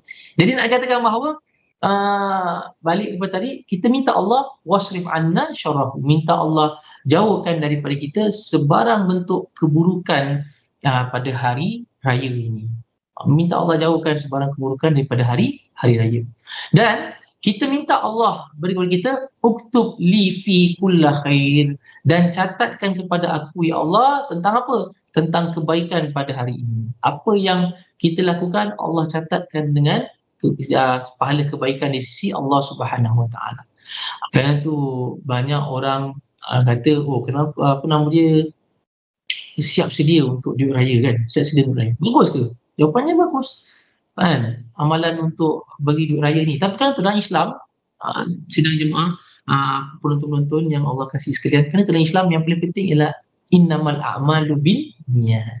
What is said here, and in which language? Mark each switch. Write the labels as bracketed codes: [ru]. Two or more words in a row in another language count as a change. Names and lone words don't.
[ms] Jadi nak katakan bahawa balik kepada tadi, kita minta Allah [ar] واصرف عنا شره, [ms] minta Allah jauhkan daripada kita sebarang bentuk keburukan pada hari raya ini. Minta Allah jauhkan sebarang keburukan daripada hari raya. Dan kita minta Allah beri kepada kita [ar] اكتب لي في كل خير, [ms] dan catatkan kepada aku, ya Allah, tentang apa? Tentang kebaikan pada hari ini. Apa yang kita lakukan, Allah catatkan dengan pahala kebaikan di sisi Allah [ar] سبحانه وتعالى. [ms] Kerana tu banyak orang kata, kenapa apa nama dia, siap sedia untuk duit raya kan? Siap sedia duit raya. Bagus ke? Jawapannya bagus. Kan? Amalan untuk bagi duit raya ni. Tapi kan dalam Islam, sidang jemaah, penonton-penonton yang Allah kasih sekalian, kerana dalam Islam yang paling penting ialah [ar] إنما الأعمال بالنيات.